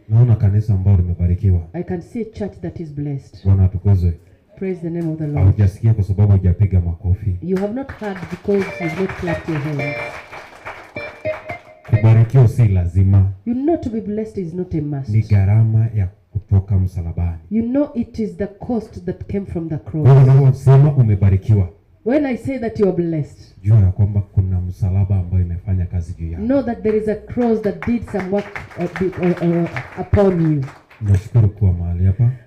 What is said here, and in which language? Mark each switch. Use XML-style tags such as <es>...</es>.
<sw>Naona kanisa ambalo limebarikiwa.</sw> <en>I can see a church that is blessed.</en> <sw>Bwana atukuzwe.</sw> <en>Praise the name of the Lord.</en> <sw>Hujasikia kwa sababu hujapiga makofi.</sw> <en>You have not heard because you've not clapped your hands.</en> <sw>Kubarikiwa si lazima.</sw> <en>You know to be blessed is not a must.</en> <sw>Ni gharama ya kutoka msalabani.</sw> <en>You know it is the cost that came from the cross.</en> <sw>Wewe unaposema umebarikiwa,</sw> <en>When I say that you are blessed,</en> <sw>jua ya kwamba kuna msalaba ambao imefanya kazi juu yako.</sw> <en>know that there is a cross that did some work upon you.</en> <sw>Nashukuru kuwa mahali hapa.</sw>